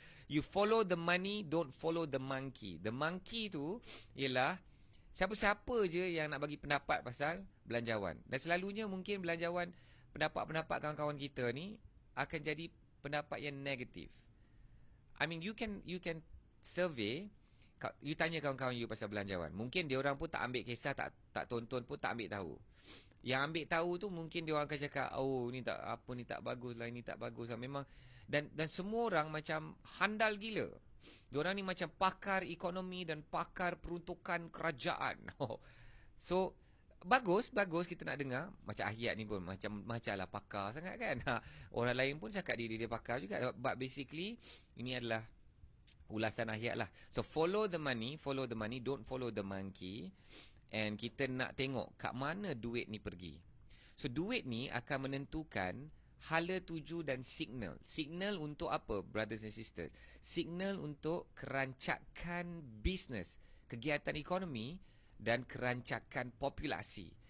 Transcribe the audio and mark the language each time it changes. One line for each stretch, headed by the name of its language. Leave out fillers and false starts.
English: You follow the money, don't follow the monkey. The monkey
Malay: tu ialah siapa-siapa je yang nak bagi pendapat pasal belanjawan. Dan selalunya mungkin belanjawan, pendapat-pendapat kawan-kawan kita ni akan jadi pendapat yang negatif.
English: I mean, you can survey, you
Malay: tanya kawan-kawan you pasal belanjawan. Mungkin dia orang pun tak ambil kisah, tak tonton pun tak ambil tahu. Yang ambil tahu tu mungkin dia orang akan cakap, oh ni tak bagus lah, ini tak bagus lah. Memang dan semua orang macam handal gila. Diorang ni macam pakar ekonomi dan pakar peruntukan kerajaan. So bagus kita nak dengar. Macam Hayat ni pun macam lah pakar sangat kan. Orang lain pun cakap diri dia pakar juga.
English: But basically
Malay: ini adalah ulasan Hayat lah.
English: So follow the money, don't follow the monkey.
Malay: And kita nak tengok kat mana duit ni pergi. So duit ni akan menentukan hala tuju dan signal. Signal untuk apa,
English: brothers and sisters?
Malay: Signal untuk kerancakan bisnes, kegiatan ekonomi dan kerancakan populasi.